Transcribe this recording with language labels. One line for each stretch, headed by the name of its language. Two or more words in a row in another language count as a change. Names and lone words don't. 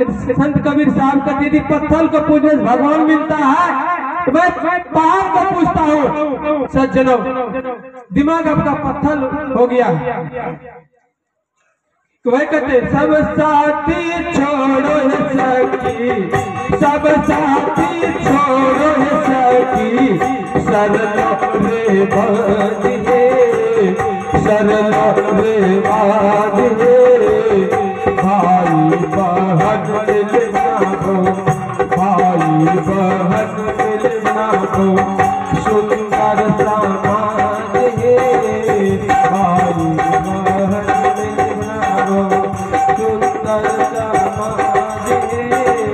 Hindi: संत कबीर साहब का यदि पत्थर को पूजने से भगवान मिलता है तो मैं पहाड़ को पूछता हूँ। सज्जनों, दिमाग आपका पत्थर हो गया। वह कहते सब साथी छोड़ो है सखी, सब साथी छोड़ो है सखी, सरलो रे बांधे, सरलो रे बांधे, भाई बहन मिलना हो, भाई बहन मिलना हो, सुंदर समाज है, भाई बहन मिलना हो, सुंदर समाज है।